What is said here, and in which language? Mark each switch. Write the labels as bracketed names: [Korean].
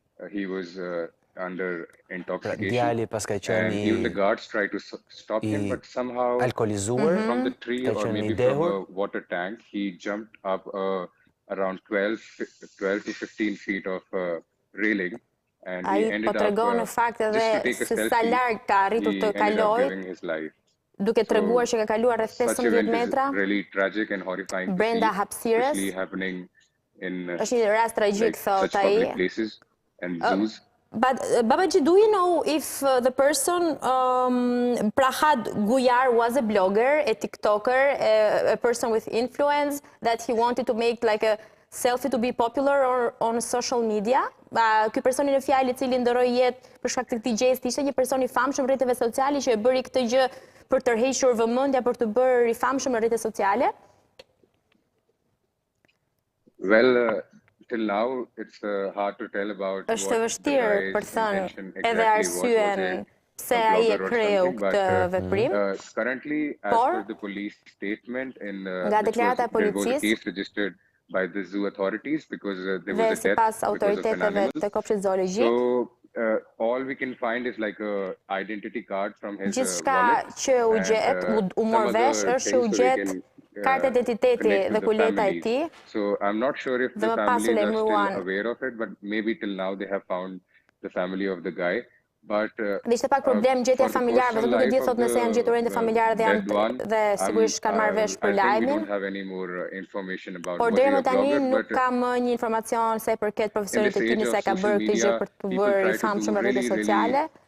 [English] He was under intoxication, and even the guards tried to stop him, but somehow from the tree or maybe from a water tank, he jumped up around 12 to 15 feet of railing, and he ended up just to take a selfie, he ended up giving his life. [Albanian] Duke treguar që ka kaluar rreth 15 metra [English] really tragic and horrifying [Albanian] brenda hapësirës. Është një rast tragjik, thot ai. [English] But Babaji, do you know if the person Prahlat Gujar was a blogger, a TikToker, a person with influence, that he wanted to make like a selfie to be popular or on social media? [Albanian] Ky personi në fjalë i cili ndroi jetë për shkak të këtij gjesti ishte një person i famshëm në rrjetet sociale që e bëri këtë gjë për të tërhequr vëmendja, për të bërë i famshëm në rrjetet sociale? [English] Well, till now it's hard to tell about [Albanian] Është vështirë për thënë edhe arsyen pse ai e kreu këtë veprim. [English] Currently, as per the police statement, [Albanian] nga deklarata e policisë, [English] case registered by the zoo authorities because there was a death because of an animal. So all we can find is like a identity card from his wallet. [Albanian] Gjithçka që u gjet, u mor vesh është që u gjet kartë identiteti dhe kuleta e tij. [English] So I'm not sure if the family are still aware of it, but maybe till now they have found the family of the guy. But [Albanian] dhe ishte pak problem gjetja familjarëve, nuk e di thot nëse janë gjetur ende familjarët dhe sigurisht kanë marrë vesh për lajmin. Por deri më tani nuk kam një informacion sa i përket profesorit e tij nëse ka bërë këtë gjë për të bërë i famshëm në rrjetet sociale.